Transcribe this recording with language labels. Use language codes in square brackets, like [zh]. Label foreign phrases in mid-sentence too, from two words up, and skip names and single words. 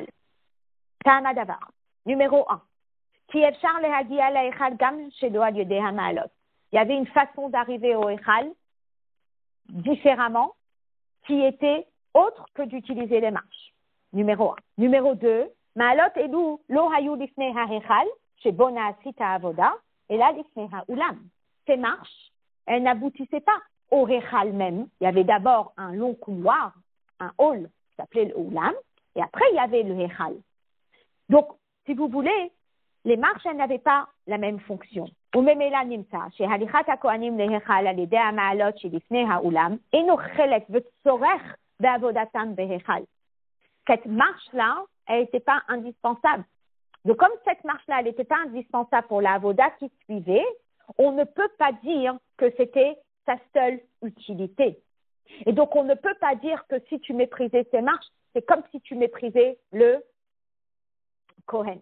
[fr] Ta'amadavar. Numéro 1. Il y avait une façon d'arriver au Echal différemment qui était autre que d'utiliser les marches. Numéro 1. Numéro 2. [he] מעלות אלו לא היו לפני ההיכל שבו נעשית העבודה אלא לפני האולם. [fr] Ces marches, elles n'aboutissaient pas au Echal même. Il y avait d'abord un long couloir, un hall qui s'appelait le Ulam, et après il y avait le Echal. Donc, si vous voulez, les marches, elles n'avaient pas la même fonction. [he] וממילא נמצא שהליכת הכהנים להיכל על ידי המעלות שלפני האולם אינו חלק וצורך בעבודתם בהיכל. [fr] Cette marche-là, elle n'était pas indispensable. Donc, comme cette marche-là, elle n'était pas indispensable pour la avoda qui suivait, on ne peut pas dire que c'était sa seule utilité. Et donc, on ne peut pas dire que si tu méprisais ces marches, c'est comme si tu méprisais le Kohen.